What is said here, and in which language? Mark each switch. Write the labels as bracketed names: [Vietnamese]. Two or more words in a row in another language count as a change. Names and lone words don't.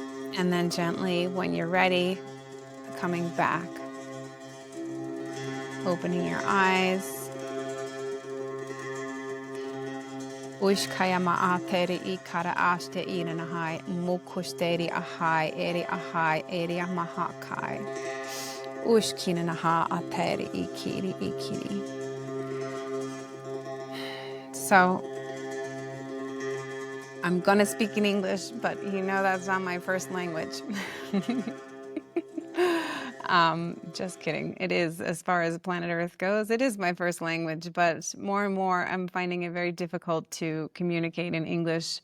[English] And then gently, when you're ready, coming back, opening your eyes. Ushkaya ma'ateri I kara ashte inanahai, mukushteri ahai, eri ahai, eri amahakai. Ushkinanaha ateri ikiri ikiri. So, I'm gonna speak in English, but you know that's not my first language. Just kidding. It is, as far as planet Earth goes, it is my first language, but more and more I'm finding it very difficult to communicate in English.